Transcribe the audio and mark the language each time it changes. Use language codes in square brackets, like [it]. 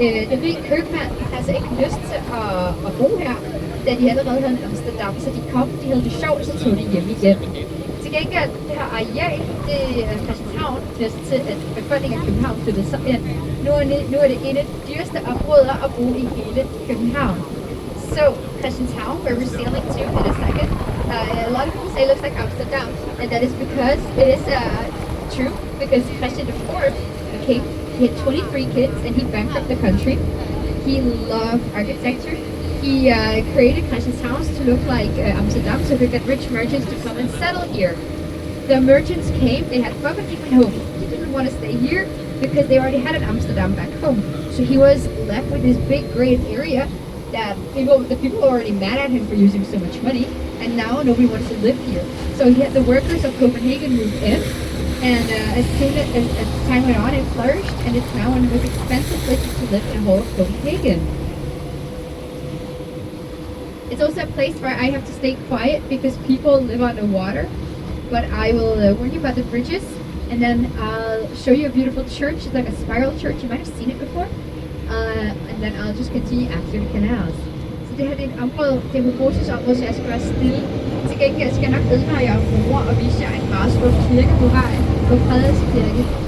[da] Den rige købmand havde altså ikke lyst til at bo her, da de allerede havde en Amsterdam, så de kom, de havde det sjovt, så tog de hjem igen. Til gengæld, det her areal, det er Christianshavn, det er til, at befolkningen af København flyttede sig ind. Nu er det en af de dyreste områder at bo i hele København. [en] So, Christianshavn, where we're sailing to in a second, a lot of people say it looks like Amsterdam, and that is because it is true, because Christian IV he had 23 kids and he bankrupted the country. He loved architecture. He created Christianshavn to look like Amsterdam so he could get rich merchants to come and settle here. The merchants came, they had fun, but he went home. He didn't want to stay here because they already had an Amsterdam back home. So he was left with this big great area that the people were already mad at him for using so much money, and now nobody wants to live here. So he had the workers of Copenhagen moved in, and as soon as time went on, it flourished, and it's now one of the most expensive places to live in the whole of Copenhagen. It's also a place where I have to stay quiet because people live on the water, but I will warn you about the bridges, and then I'll show you a beautiful church. It's like a spiral church. You might have seen it before. And then I'll just continue after the canals. [da] Så det her det er et område, det er et beboelsesområde, så jeg skal være stille. Til gengæld skal jeg nok vide, når jeg er mor og vise jer en meget smuk kirke på vejen, på Frederiks kirke.